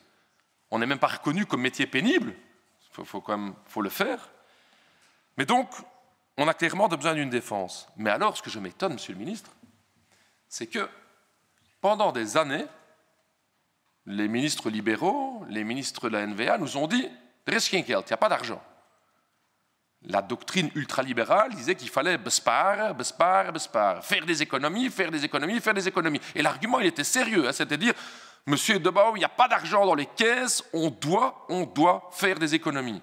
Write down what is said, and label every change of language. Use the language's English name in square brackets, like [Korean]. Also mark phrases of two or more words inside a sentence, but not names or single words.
[French] On n'est même pas reconnu comme métier pénible. Faut le faire. Mais donc, on a clairement besoin d'une défense. Mais alors, ce que je m'étonne, Monsieur le Ministre, c'est que pendant des années, les ministres libéraux, les ministres de la NVA nous ont dit, [Dutch] er is geen geld, [French] il n'y a pas d'argent. La doctrine ultralibérale disait qu'il fallait [Dutch] besparen, besparen, besparen, [French] faire des économies, faire des économies, faire des économies. Et l'argument, il était sérieux, hein, c'est-à-dire, Monsieur Debao, il n'y a pas d'argent dans les caisses, on doit faire des économies.